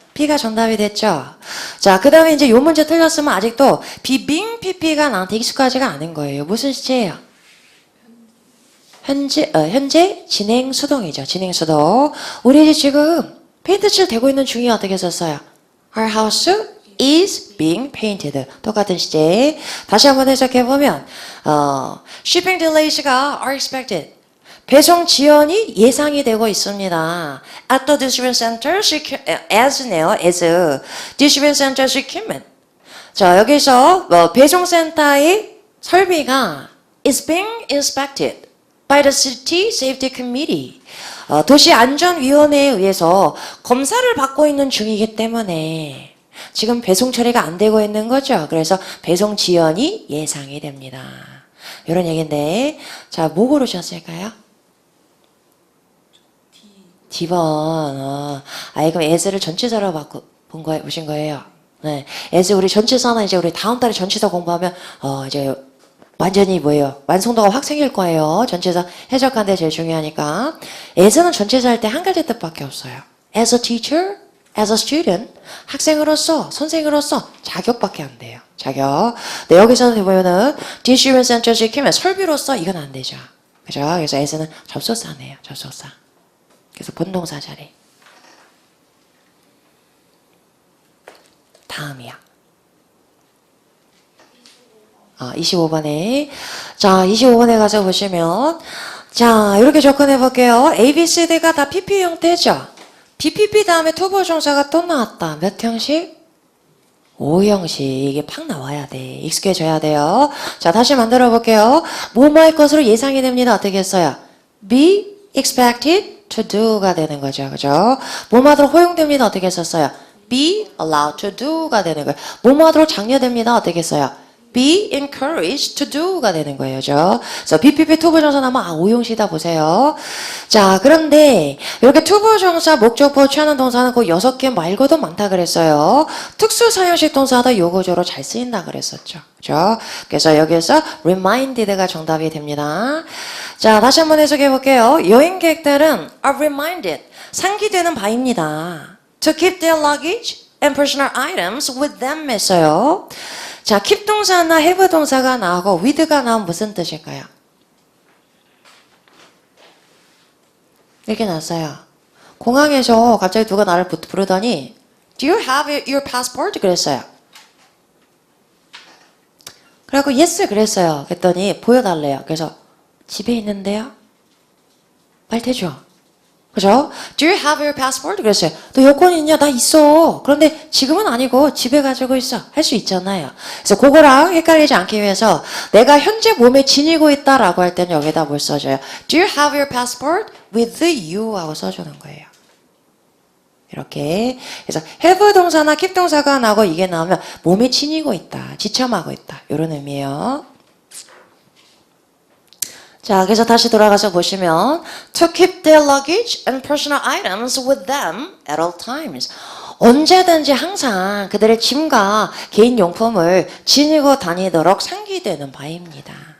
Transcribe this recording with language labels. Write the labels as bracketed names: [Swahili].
[Korean] B가 정답이 됐죠? 자, 그 다음에 이제 요 문제 틀렸으면 아직도 비빙 PP가 나한테 익숙하지가 않은 거예요. 무슨 시제예요? 현재 진행 수동이죠. 진행 수동. 우리 이제 지금 페인트 칠 되고 있는 중이 어떻게 썼어요? [English] Our house is being painted. [Korean] 똑같은 시제. 다시 한번 해석해보면, [English] shipping delays가 are expected. [Korean] 배송 지연이 예상이 되고 있습니다. [English] At the distribution center, as distribution center equipment. [Korean] 자, 여기서 배송센터의 설비가 [English] is being inspected by the City Safety Committee. [Korean] 도시안전위원회에 의해서 검사를 받고 있는 중이기 때문에 지금 배송 처리가 안 되고 있는 거죠. 그래서 배송 지연이 예상이 됩니다. 이런 얘기인데, 자, 뭐 고르셨을까요? D번. 그럼 as를 전치사로 보신 거예요. 네. as 우리 전치사는 이제 우리 다음 달에 전치사 공부하면, 이제 완전히 뭐예요? 완성도가 확 생길 거예요. 전치사 해석하는데 제일 중요하니까. as는 전치사 할 때 한 가지 뜻밖에 없어요. [English] as a teacher, as a student. [Korean] 학생으로서, 선생으로서 자격밖에 안 돼요. 자격. 네, 여기서는 보면은 distribution center 시키면 설비로서 이건 안 되죠. 그죠? 그래서 as는 접속사네요. 접속사. 그래서 본동사 자리. 다음이야. 25번에. 자, 25번에 가서 보시면, 자, 이렇게 접근해 볼게요. A, B, C, D가 다 PP 형태죠? BPP 다음에 투보 종사가 또 나왔다. 몇 형식? 5형식. 이게 팍 나와야 돼. 익숙해져야 돼요. 자, 다시 만들어 볼게요. 뭐뭐할 것으로 예상이 됩니다. 어떻게 했어요? [English] Be expected to do가 [Korean] 되는 거죠. 그죠? 뭐뭐하도록 허용됩니다. 어떻게 썼어요? [English] Be allowed to do가 [Korean] 되는 거예요. 뭐뭐하도록 장려됩니다. 어떻게 했어요? [English] Be encouraged to do가 [Korean] 되는 거예요. 그죠? 그래서 BPP 투부정사 나면 5형식이다 보세요. 자, 그런데 이렇게 투부정사, 목적보, 취하는 동사는 그 6개 말고도 많다 그랬어요. 특수사형식 동사도 요거저로 잘 쓰인다 그랬었죠. 그죠? 그래서 여기서 reminded가 정답이 됩니다. 자, 다시 한번 해석해 볼게요. 여행객들은 [English] are reminded, [Korean] 상기되는 바입니다. [English] To keep their luggage and personal items with them 했어요. [Korean] 자, keep 동사나 have 동사가 나오고 with가 나오면 무슨 뜻일까요? 이렇게 나왔어요. 공항에서 갑자기 누가 나를 부르더니 [English] Do you have your passport? [Korean] 그랬어요. 그래갖고 yes 그랬어요. 그랬더니 보여달래요. 그래서 집에 있는데요? 말태죠. 그죠? [English] Do you have your passport? [Korean] 그랬어요. 너 여권 있냐? 나 있어. 그런데 지금은 아니고 집에 가지고 있어. 할 수 있잖아요. 그래서 그거랑 헷갈리지 않기 위해서 내가 현재 몸에 지니고 있다라고 할 때는 여기다 뭘 써줘요? [English] Do you have your passport with you? [Korean] 하고 써주는 거예요. 이렇게. 그래서 have 동사나 keep 동사가 나오고 이게 나오면 몸에 지니고 있다. 지참하고 있다. 이런 의미예요. 자, 그래서 다시 돌아가서 보시면 [English] to keep their luggage and personal items with them at all times. [Korean] 언제든지 항상 그들의 짐과 개인 용품을 지니고 다니도록 상기되는 바입니다.